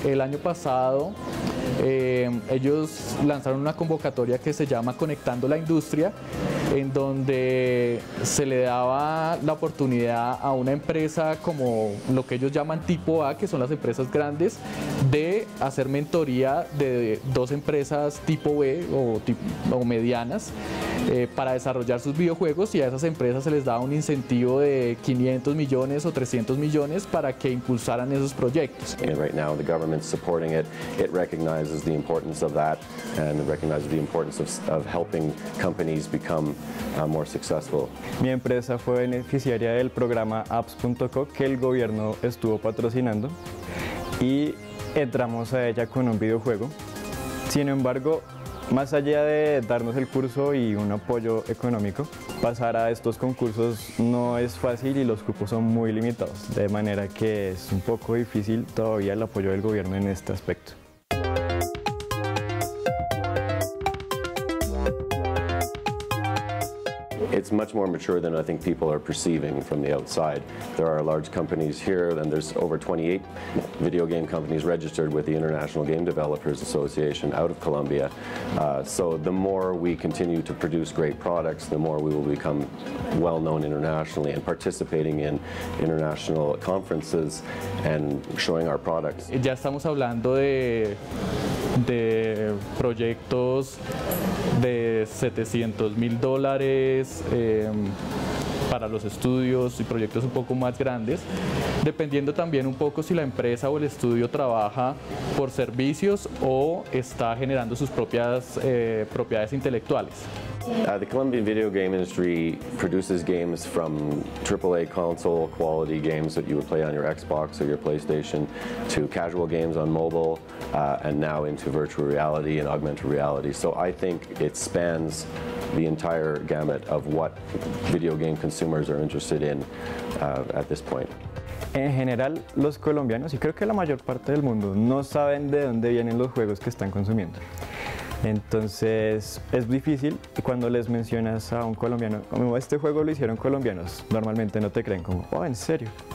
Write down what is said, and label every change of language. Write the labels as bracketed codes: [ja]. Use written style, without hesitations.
[es] El año pasado ellos lanzaron una convocatoria que se llama Conectando la Industria, en donde se le daba la oportunidad a una empresa como lo que ellos llaman tipo A, que son las empresas grandes, de hacer mentoría de dos empresas tipo B o medianas para desarrollar sus videojuegos, y a esas empresas se les daba un incentivo de 500 millones o 300 millones para que impulsaran esos proyectos. [en] And right now the government's supporting it. It recognizes the importance of that, and it recognizes the importance of helping companies become more successful. [es] Mi empresa fue beneficiaria del programa Apps.co que el gobierno estuvo patrocinando y entramos a ella con un videojuego. Sin embargo, más allá de darnos el curso y un apoyo económico, pasar a estos concursos no es fácil y los cupos son muy limitados, de manera que es un poco difícil todavía el apoyo del gobierno en este aspecto. [en] It's much more mature than I think people are perceiving from the outside. There are large companies here, and there's over 28 video game companies registered with the International Game Developers Association out of Colombia. So the more we continue to produce great products, the more we will become well known internationally and participating in international conferences and showing our products. [es] Ya estamos hablando de proyectos de $700,000, para los estudios y proyectos un poco más grandes, dependiendo también un poco si la empresa o el estudio trabaja por servicios o está generando sus propias propiedades intelectuales. [en] The Colombian video game industry produces games from AAA console quality games that you would play on your Xbox or your PlayStation to casual games on mobile and now into virtual reality and augmented reality. So I think it spans the entire gamut of what video game consumers are interested in at this point. [es] En general, los colombianos, y creo que la mayor parte del mundo, no saben de dónde vienen los juegos que están consumiendo. Entonces es difícil cuando les mencionas a un colombiano, como este juego lo hicieron colombianos, normalmente no te creen, como, oh, ¿en serio?